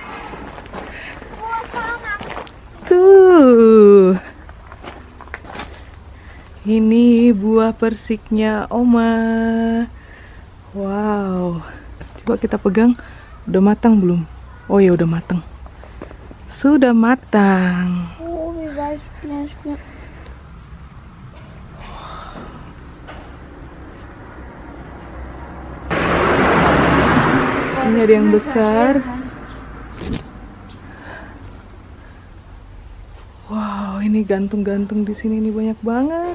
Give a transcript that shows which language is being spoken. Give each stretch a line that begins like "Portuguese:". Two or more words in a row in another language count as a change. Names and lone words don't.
Indonesian: Tuh. Ini buah persiknya Oma. Wow. Coba kita pegang. Udah matang belum? Oh ya udah matang. Sudah matang.
German: Oh, wie weiß.
Indonesian: Ini ada yang besar. Wow, ini gantung-gantung di sini nih banyak banget.